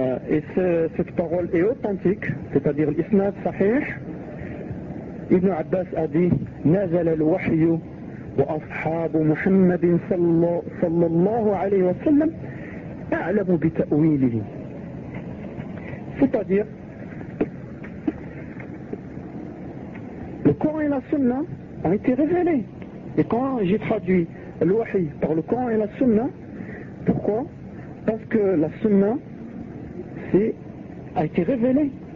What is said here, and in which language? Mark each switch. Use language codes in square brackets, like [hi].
[fr] et cette parole est authentique, c'est-à-dire l'isnad sahih. [ar] Ibn Abbas [fr] a dit [ar] نزل الوحي وأصحاب محمد صلى الله عليه وسلم أعلم بتأويله. [fr] C'est-à-dire le Coran et la Sunna ont été révélés. Et quand j'ai traduit le Wahi par le Coran et la Sunna, pourquoi? Parce que la Sunna a été révélée.